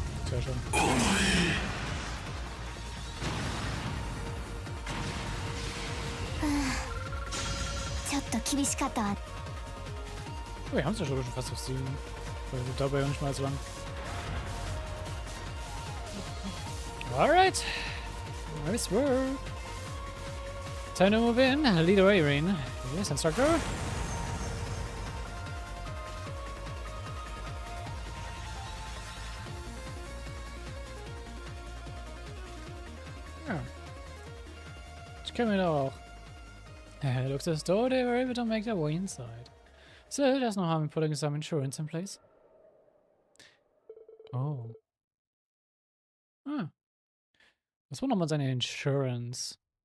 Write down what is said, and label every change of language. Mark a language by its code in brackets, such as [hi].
[de] Sehr schön. [ja] ちょっと厳しかったわ [de] Oh, wir haben es ja schon fast auf 7. Weil dabei auch nicht mal so lang. [en] Alright. Nice work. Time to move in. Lead away, Rain. Yes, instructor. [de] Ja. Das können wir doch auch. [en] Look, the store, they were able to make their way inside. So, there's no harm in putting some insurance in place. [de] Oh. Ah. Was war nochmal seine Insurance?